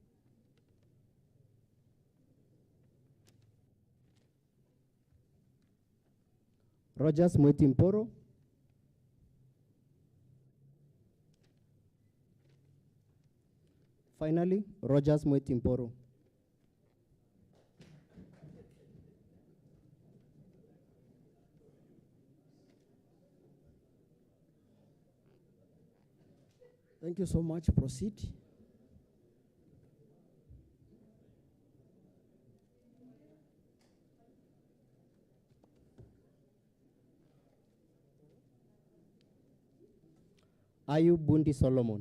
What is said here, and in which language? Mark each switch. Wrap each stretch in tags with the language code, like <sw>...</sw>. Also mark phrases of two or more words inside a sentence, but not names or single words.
<en>Rogers Mweti Mporo. Finally, Rogers Mweti Mporo. Thank you so much. Proceed. Ayub Bundi Solomon.</en>